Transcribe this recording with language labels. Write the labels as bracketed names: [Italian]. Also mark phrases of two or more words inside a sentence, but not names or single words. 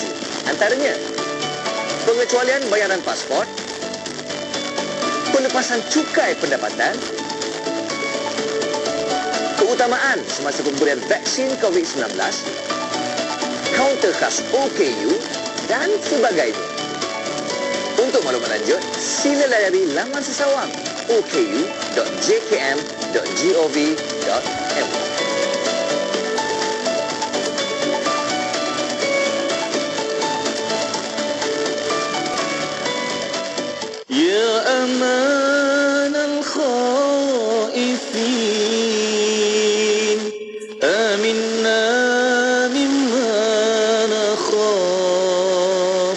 [Malay] Antaranya, pengecualian bayaran pasport, pelepasan cukai pendapatan, keutamaan semasa pemberian vaksin COVID-19, kaunter khas OKU dan sebagainya. Untuk maklumat lanjut, sila layari laman sesawang oku.jkm.gov.my. [Arabic] يا آمن الخائفين، أمنا مما نخاف.